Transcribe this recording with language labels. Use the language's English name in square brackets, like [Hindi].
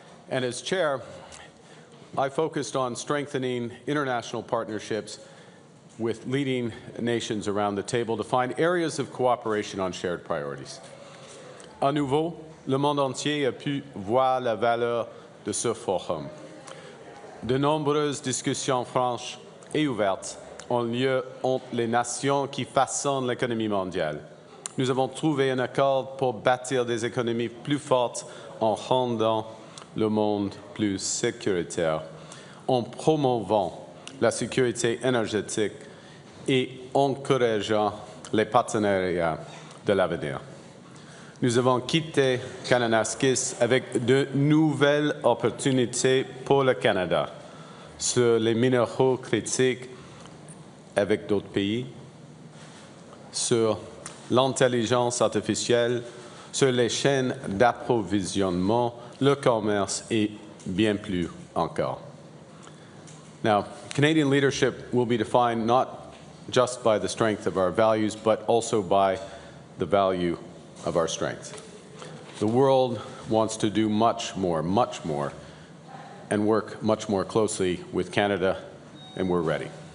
[English] And as chair, I focused on strengthening international partnerships with leading nations around the table to find areas of cooperation on shared priorities. [French] À nouveau, le monde entier a pu voir la valeur de ce forum. De nombreuses discussions franches et ouvertes ont lieu entre les nations qui façonnent l'économie mondiale. Nous avons trouvé un accord pour bâtir des économies plus fortes en rendant le monde plus sécuritaire, en promouvant la sécurité énergétique et encourageant les partenariats de l'avenir. Nous avons quitté Kananaskis avec de nouvelles opportunités pour le Canada sur les minéraux critiques avec d'autres pays, sur l'intelligence artificielle, sur les chaînes d'approvisionnement, le commerce et bien plus encore. [English] Now, Canadian leadership will be defined not just by the strength of our values, but also by the value of our strength. The world wants to do much more, and work much more closely with Canada, and we're ready.